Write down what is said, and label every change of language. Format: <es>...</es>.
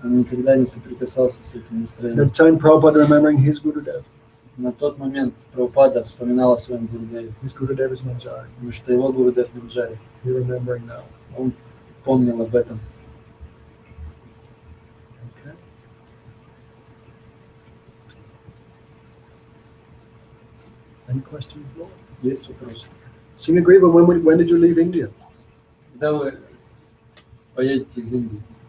<ru>Он никогда не соприкасался с этим настроением.</ru> <en>That time Prabhupada remembering his Gurudev.</en> <ru>На тот момент Прабхупада вспоминал о своем Гурудеве,</ru> <en>His Gurudev is Manjari.</en> <ru>потому что его Гурудев Манджари.</ru> <en>He remembering now.</en> <ru>Он помнил об этом.</ru> <en>Okay. Any questions, Lord?</en> <ru>Есть вопросы?</ru> <en>Singh Agriva, when did you leave India?</en> <ru>Когда вы поедете из Индии?</ru>